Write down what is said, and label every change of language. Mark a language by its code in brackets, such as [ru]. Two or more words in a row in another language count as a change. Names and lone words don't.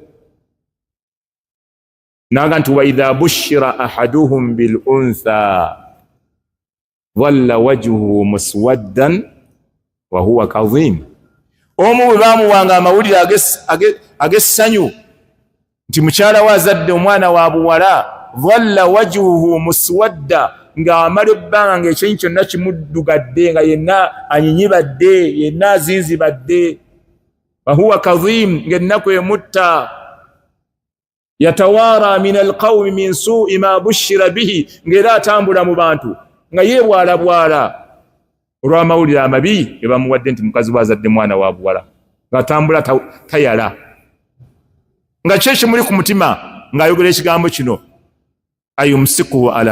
[lg] naga nti [ar] وإذا بشر أحدهم بالأنثى ظل وجهه مسودا وهو كظيم [lg] omu bwe bamuwanga amawulire ag'essanyu nti mukyala we azadde omwana wa buwala [ar] ظل وجهه مسودا [lg] ng'amala ebbanga ng'ekyenyi kyonna kimuddugadde nga yenna anyinyibadde yenna azinzibadde [ar] وهو كظيم [lg] ng'ennaku emutta yatawaara min [ar] القوم من سوء ما بشر به [lg] ng'era atambula mu bantu nga yeebwalabwala olw'amawulire amabi ge bamuwadde nti mukazi we azadde mwana wa buwala ng'atambula tayala nga kye kimuli ku mutima ng'ayogera ekigambo kino [ar] أيمسكه على